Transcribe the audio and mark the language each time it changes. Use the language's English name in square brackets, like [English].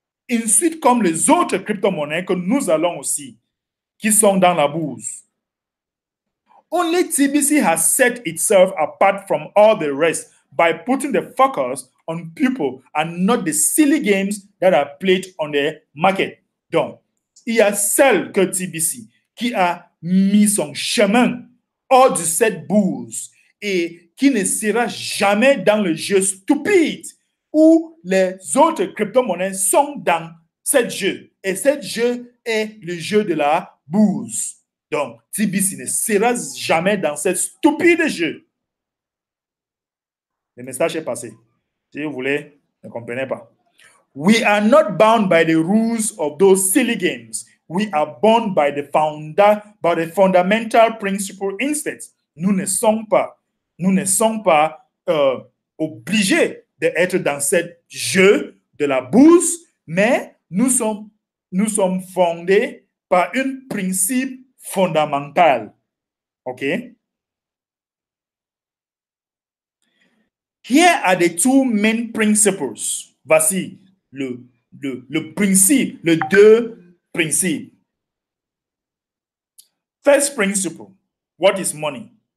[French] Ensuite, comme les autres crypto-monnaies que nous allons aussi, qui sont dans la bourse. [English] Only TBC has set itself apart from all the rest by putting the focus on people and not the silly games that are played on the market. [French] Donc, il y a seul que TBC qui a mis son chemin hors de cette bourse et qui ne sera jamais dans le jeu stupide où les autres crypto-monnaies sont dans ce jeu. Et ce jeu est le jeu de la bourse. Donc, TBC ne sera jamais dans ce stupide jeu. Le message est passé. Si vous voulez, ne comprenez pas. [English] We are not bound by the rules of those silly games. We are bound by the fundamental principle instead. [French] Nous ne sommes pas obligés d'être dans ce jeu de la bourse, mais nous sommes fondés par un principe fondamental. [English] OK? Here are the two main principles. [French] Voici le principe, les deux principes. [English] First principle, what is money?